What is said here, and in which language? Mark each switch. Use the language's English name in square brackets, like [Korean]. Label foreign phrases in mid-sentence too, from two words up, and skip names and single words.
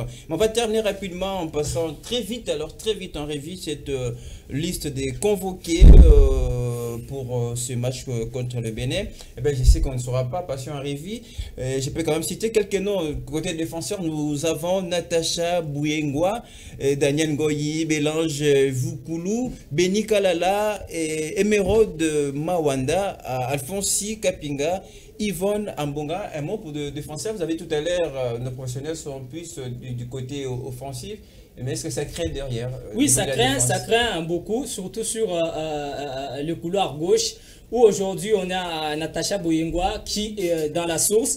[French] Mais on va terminer rapidement en passant très vite en revue cette liste des convoqués pour ce match contre le Bénin. Eh bien, je sais qu'on ne sera pas patient en revue. Je peux quand même citer quelques noms. Côté défenseur, nous avons Natacha Bouyengwa, Daniel Ngoyi, Bélange Vukulu, Beni Kalala, Emeraude Mawanda, Alfonsi Kapinga, Yvonne Ambonga. Un mot pour le défenseur. Vous avez tout à l'heure, nos professionnels sont plus du côté offensif. Mais est-ce que ça craint derrière? Oui, ça craint beaucoup, surtout sur le couloir gauche, où aujourd'hui on a Natacha Boyengwa qui est dans la source.